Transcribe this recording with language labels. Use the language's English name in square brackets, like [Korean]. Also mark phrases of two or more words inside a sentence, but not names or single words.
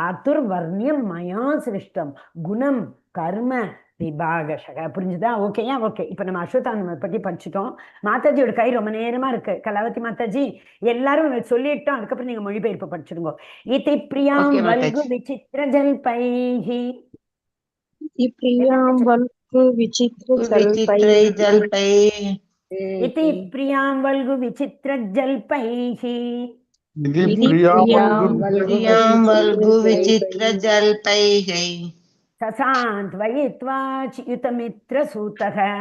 [Sanskrit] चातुर् वर्ण्यम् मया सृष्टम् गुणम् कर्म विभागशः. [Tamil] புரிஞ்சுதா? ஓகேயா? ஓகே. இப்ப நம்ம அஸ்வத்தாமனை பத்தி படிச்சுட்டோம். மாதாஜியோட கை ரொம்ப நேரமா இருக்கு. கலாவதி மாதாஜி எல்லாரும் சொல்லிட்டோம், அதுக்கப்புறம் நீங்க மொழிபெயர்ப்பு படிச்சிடுங்க. [Sanskrit] इति प्रियाम् [Tamil] Okay, [Sanskrit] வல்கு [Tamil] மாதாஜி. [Sanskrit] विचित्र जल्पैः. प्रियां वल्गु विचित्र विचित्रै जल्पै इति प्रियां वल्गु विचित्र जल्पैः प्रियां वल्गु विचित्र जल्पैः ससान्त्वयित्वा च्युतमित्रसूतः